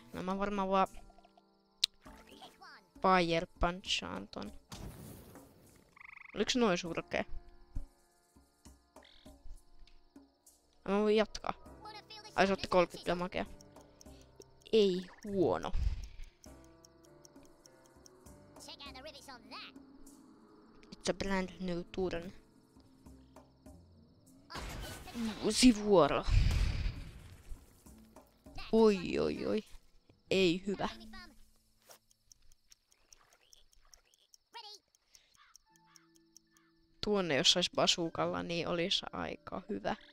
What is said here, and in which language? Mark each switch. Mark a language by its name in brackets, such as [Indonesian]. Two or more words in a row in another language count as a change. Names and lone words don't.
[Finnish] No mä varmaan vaan fire punchaan ton. Oliks noin surkea? Mä voin jatkaa. Ai se otti 30 makea. Ei huono. [English] It's a brand new turn. [Finnish] Uusi vuoro. Oi oi oi. Ei hyvä. Tuonne jos sais basukalla, niin olisi aika hyvä.